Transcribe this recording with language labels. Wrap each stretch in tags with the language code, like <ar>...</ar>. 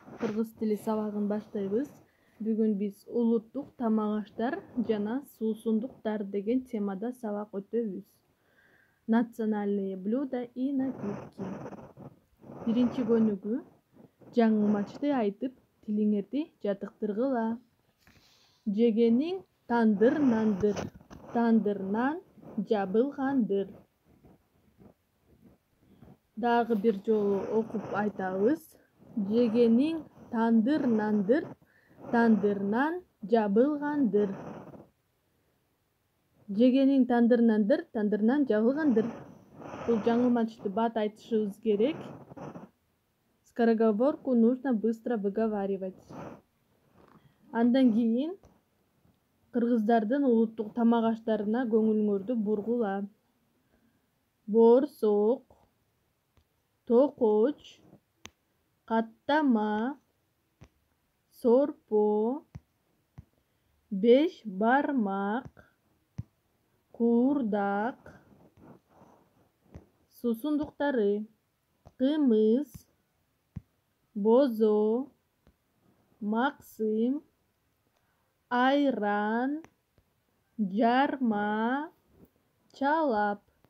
<ky>Кыргыз тили сабагын баштайбыз. Бүгүн биз улуттук тамак аштар жана суусундуктар деген темада сабак өтөбүз.</ky> <ru>Национальные блюда и напитки.</ru> <ky>Биринчи көнүгү жаңылмачты айтып, тилиңерди жатыктыргыла. Жегениң тандыр нандыр, тандыр нан жабылгандыр. Дагы бир жолу окуп айтабыз. Жегениң тандыр нандыр, тандыр нан жабылгандыр. Жегениң тандыр нандыр, тандыр нан жабылгандыр. Бул жаңылмачты бат айтышыбыз керек.</ky> <ru>Скороговорку нужно быстро выговаривать.</ru> <ky>Андан кийин кыргыздардын улуттук тамак аштарына көңүлүңөрдү бургула. Боорсок, токоч, каттама, сорпо, беш бармак, куурдак, суусундуктары, кымыз, бозо, максым, айран, жарма, чалап.</ky>